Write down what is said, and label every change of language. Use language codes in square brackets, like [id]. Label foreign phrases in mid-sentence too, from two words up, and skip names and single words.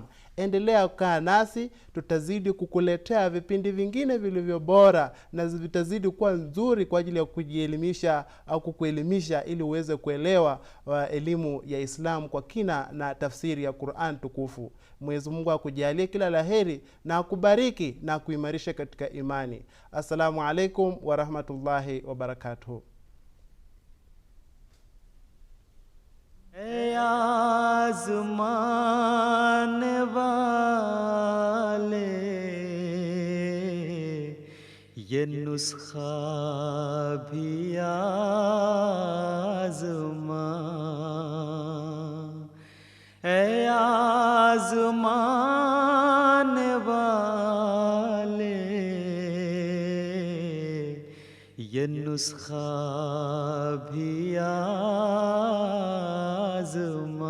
[sw] Endelea kukaa nasi, tutazidi kukuletea vipindi vingine vilivyo bora na vitazidi kuwa nzuri kwa ajili ya kujielimisha au kukuelimisha, ili uweze kuelewa elimu ya Islam kwa kina na tafsiri ya Qur'an tukufu. Mwenyezi Mungu akujalie kila laheri na akubariki na kuimarisha katika imani. [ar] السلام عليكم ورحمة الله وبركاته. [hi] आज़मान वाले ये नुस्खा भी आज़मा, आज़मान वाले ये नुस्खा भी आज़मा।